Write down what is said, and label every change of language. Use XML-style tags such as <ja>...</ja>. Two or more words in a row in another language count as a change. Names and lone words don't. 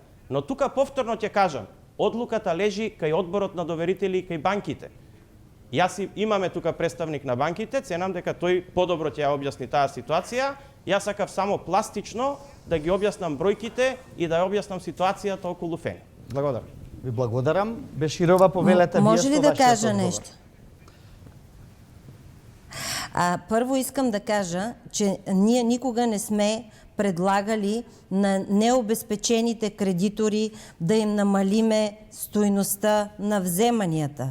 <mk>Но тука повторно ќе кажам, одлуката лежи кај одборот на доверители и кај банките. Јас имаме тука представник на банките, ценам дека тој подобро ќе ја објасни таа ситуација. Јас сакав само пластично да ги објаснам бројките и да ја објаснам ситуацијата околу фени. Благодарам. Ви благодарам. Беширова, повелете.</mk> <bg>Може ли да кажа нещо? Първо искам да кажа, че ние никога не сме предлагали на необезпечените кредитори да им намалиме стойността на вземанията.</bg>